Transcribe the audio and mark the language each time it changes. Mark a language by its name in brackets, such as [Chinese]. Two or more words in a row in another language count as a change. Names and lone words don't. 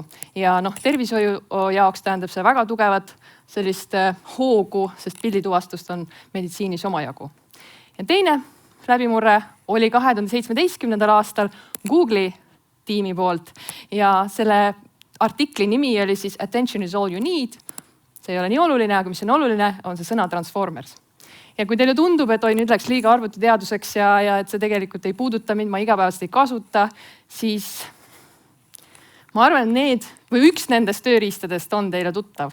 [Estonian] Ja tervishoiu jaoks tähendab see väga tugevat sellist hoogu, sest pildituvastust on meditsiinis omajagu. Ja teine läbimurre oli 2017. aastal Google'i tiimi poolt ja selle artikli nimi oli siis Attention is all you need. See ei ole nii oluline, aga mis on oluline, on see sõna Transformers. Ja kui teile tundub, et nüüd läks liiga arvutiteaduseks ja et see tegelikult ei puuduta mind, ma igapäevast ei kasuta, siis ma arvan, et üks nendest tööriistadest on teile tuttav.